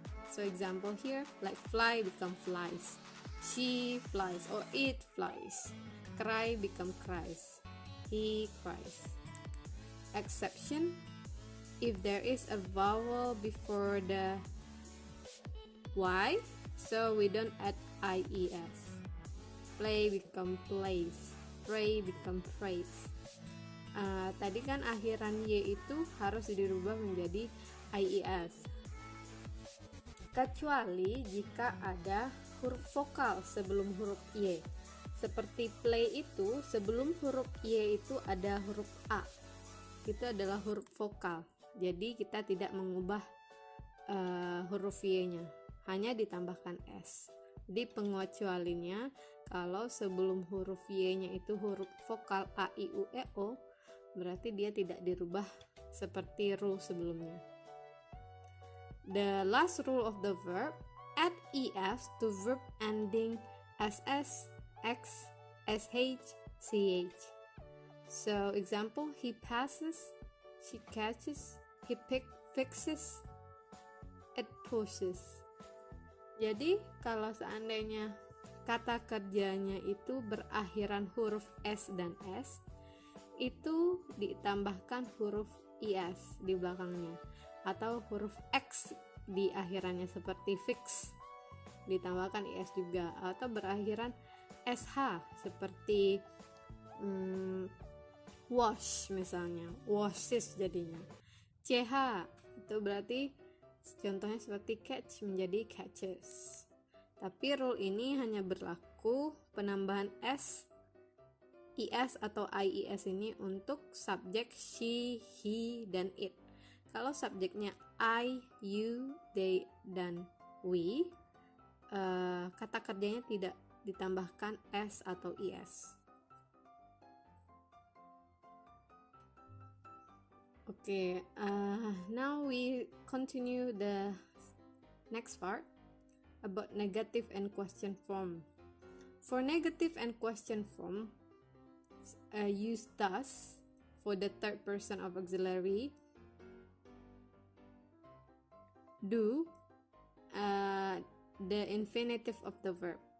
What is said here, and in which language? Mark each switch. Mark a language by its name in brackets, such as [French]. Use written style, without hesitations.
[English] So example here, like fly become flies, she flies or it flies, cry become cries, he cries. Exception, if there is a vowel before the y, so we don't add ies. Play become plays, pray become praise. [Indonesian] Tadi kan akhiran y itu harus dirubah menjadi ies, kecuali jika ada huruf vokal sebelum huruf y. Seperti play itu sebelum huruf y itu ada huruf a, itu adalah huruf vokal, jadi kita tidak mengubah huruf y-nya, hanya ditambahkan s. Jadi pengecualinya kalau sebelum huruf y-nya itu huruf vokal a, i, u, e, o, berarti dia tidak dirubah seperti rule sebelumnya. [English] The last rule of the verb, add es to verb ending ss, x, sh, ch. So example, he passes, she catches, he fixes, it pushes. [Indonesian] Jadi kalau seandainya kata kerjanya itu berakhiran huruf s dan s, itu ditambahkan huruf is di belakangnya, atau huruf x di akhirannya seperti fix ditambahkan is juga, atau berakhiran sh seperti wash misalnya, washes jadinya. ch itu berarti contohnya seperti catch menjadi catches. Tapi rule ini hanya berlaku penambahan s, is atau ies ini untuk subjek she, he, dan it. Kalau subjeknya I, you, they, dan we, kata kerjanya tidak ditambahkan s atau is. [English] Okay, now we continue the next part about negative and question form. For negative and question form, use does for the third person of auxiliary, do, the infinitive of the verb.